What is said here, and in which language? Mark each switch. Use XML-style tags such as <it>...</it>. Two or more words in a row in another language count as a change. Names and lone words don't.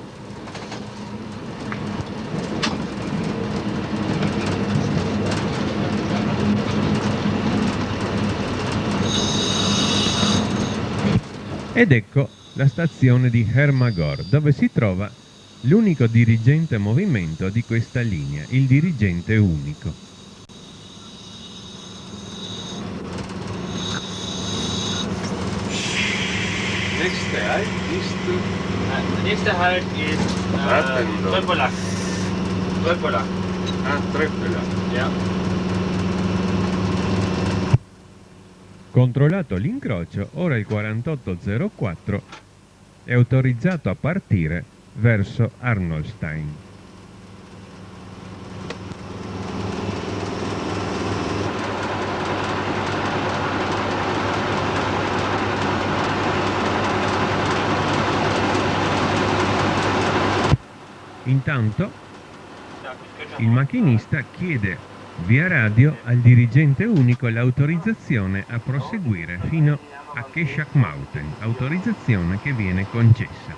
<it>Ed ecco la stazione di Hermagor, dove si trova l'unico dirigente a movimento di questa linea, il dirigente unico.</it> <de>Nächste Halt ist Der nächste Halt ist Tröpolak. Tröpolak. Tröppela. Ja.</de> <it>Controllato l'incrocio, ora il 4804 è autorizzato a partire verso Arnoldstein. Intanto il macchinista chiede via radio al dirigente unico l'autorizzazione a proseguire fino a Keshak Mountain, autorizzazione che viene concessa.</it>